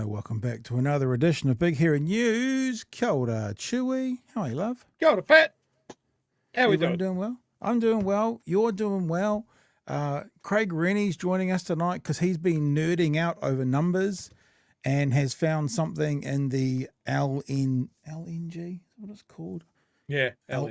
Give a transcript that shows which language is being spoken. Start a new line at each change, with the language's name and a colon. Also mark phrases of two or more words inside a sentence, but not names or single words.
English: Welcome back to another edition of Big Hairy News.
Māori: Kia ora,
English: Chewy. How are you, love?
Māori: Kia ora,
English: Pat. How we Everyone doing? doing well? I'm doing well. You're doing well. Craig Renney's joining us tonight because he's been nerding out over numbers and has found something in the LNG, is what it's called? Yeah, LNG.